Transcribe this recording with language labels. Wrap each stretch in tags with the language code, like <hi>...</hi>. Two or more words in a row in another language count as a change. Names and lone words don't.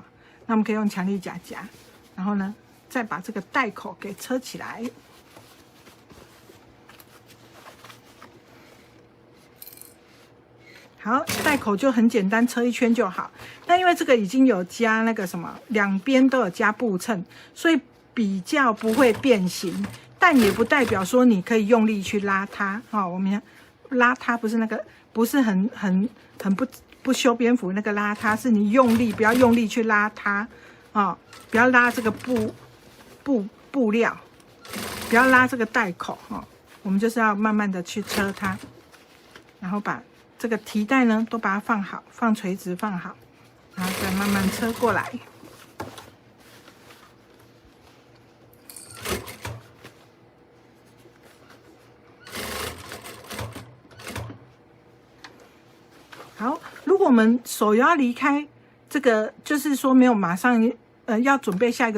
<zh>那我們可以用強力夾夾，然後呢，再把這個帶口給車起來。好，帶口就很簡單，車一圈就好。那因為這個已經有加那個什麼，兩邊都有加布襯，所以比較不會變形，但也不代表說你可以用力去拉它。哦，我們拉它不是那個，不是很不修邊幅那個拉它，是你用力，不要用力去拉它啊，不要拉這個布料，不要拉這個帶口哦。我們就是要慢慢的去車它，然後把這個提帶呢都把它放好，放垂直放好，然後再慢慢車過來。好，如果我們手要離開这個，就是說沒有馬上要準備下一個</zh>